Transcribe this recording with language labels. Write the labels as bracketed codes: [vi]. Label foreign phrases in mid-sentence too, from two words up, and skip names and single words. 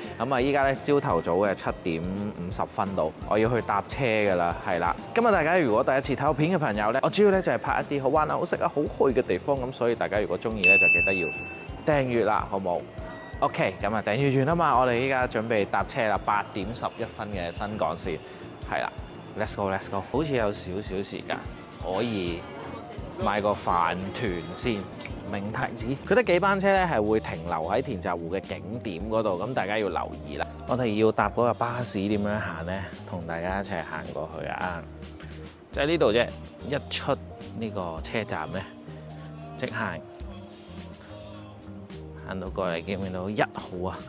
[yue] 咁啊，依家呢，朝頭早嘅7:50度，我要去搭車㗎啦，係啦。今日大家如果第一次睇我片嘅朋友呢，我主要呢就係拍一啲好玩啊、好食啊、好去嘅地方咁，所以大家如果中意呢，就記得要訂閱啦，好冇 ？OK， 咁啊訂閱完啦嘛，我哋依家準備搭車啦，8:11嘅新幹線，係啦 ， [en] Let's go，Let's go， [yue] 好似有少少時間可以買個飯團先。明提子，佢得幾班車咧係會停留喺田澤湖嘅景點嗰度，咁大家要留意啦。我哋要搭嗰個巴士點樣行呢？同大家一齊行過去啊！就喺呢度啫，一出呢個車站咧，即行，行到過嚟見唔見到1號啊？